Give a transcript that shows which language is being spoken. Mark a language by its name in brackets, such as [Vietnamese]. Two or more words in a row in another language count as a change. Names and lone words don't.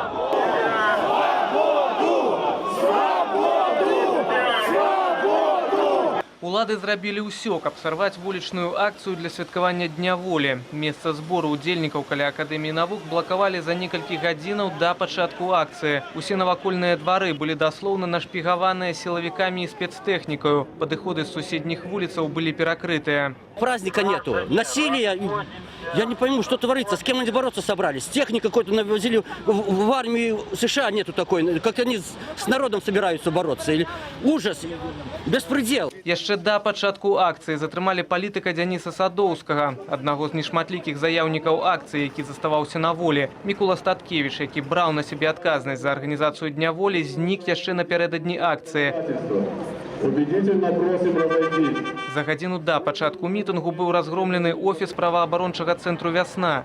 [Belarusian] Улады зрабілі ўсё, каб сарваць вулічную акцыю для святкавання дня волі. Месца збору удзельнікаў каля Акадэміі навук блакавалі за некалькі гадзінаў да пачатку акцыі. Усе навакольныя двары былі даслоўна нашпігаваныя сілавікамі і спецтэхнікаю. Падыходы з суседніх вуліцаў былі перакрытыя. [Russian] Праздника нету. Насилие. Я не пойму, что творится. С кем они бороться собрались? Техника какой-то навозили. В армии США нету такой. Как они с народом собираются бороться. Или ужас. Беспредел. [Belarusian] Яшчэ да пачатку акцыі затрымалі палітыка Дзяніса Садоўскага, аднаго з нешматлікіх заяўнікаў акцыі, які заставаўся на волі. Мікула Статкевіч, які браў на сябе адказнасць за арганізацыю дня волі, знік яшчэ напярэдадні акцыі. За гадзіну да пачатку мітынгу быў разгромлены офіс праваабарончага цэнтру «Вясна».